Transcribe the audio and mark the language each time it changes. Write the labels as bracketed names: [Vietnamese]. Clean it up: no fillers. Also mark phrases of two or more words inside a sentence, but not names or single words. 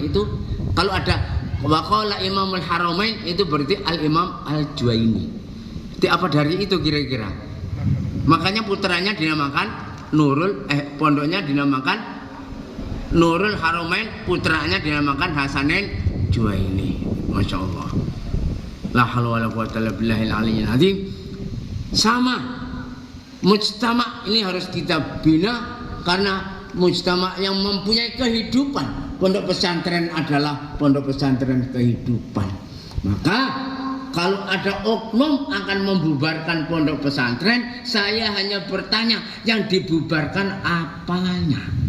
[Indonesian] Itu kalau ada waqala Imamul Haramain itu berarti Al-Imam Al-Juwaini. Itu apa dari itu kira-kira? Makanya putranya dinamakan Nurul, pondoknya dinamakan Nurul Haramain, putranya dinamakan Hasanin Juwaini. [Arabic] ما شاء الله. لا حول ولا قوة إلا بالله العلي العظيم. [Indonesian] Sama mujtama ini harus kita bina, karena mujtama yang mempunyai kehidupan. Pondok pesantren adalah pondok pesantren kehidupan. Maka kalau ada oknum akan membubarkan pondok pesantren, saya hanya bertanya, yang dibubarkan apanya?